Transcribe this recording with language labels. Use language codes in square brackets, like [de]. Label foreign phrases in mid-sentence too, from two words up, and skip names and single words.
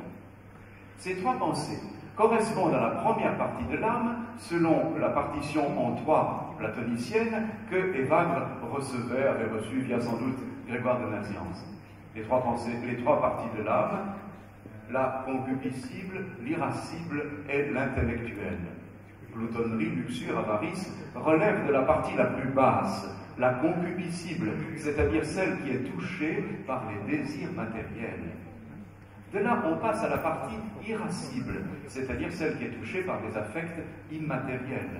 [fr] Ces trois pensées correspondent à la première partie de l'âme, selon la partition en trois platonicienne que Evagre avait reçue via sans doute Grégoire de Nazianze. Les trois parties de l'âme, la concupiscible, l'irascible et l'intellectuelle. Gloutonnerie, luxure, avarice relèvent de la partie la plus basse, la concupiscible, c'est-à-dire celle qui est touchée par les désirs matériels. De là, on passe à la partie irascible, c'est-à-dire celle qui est touchée par les affects immatériels.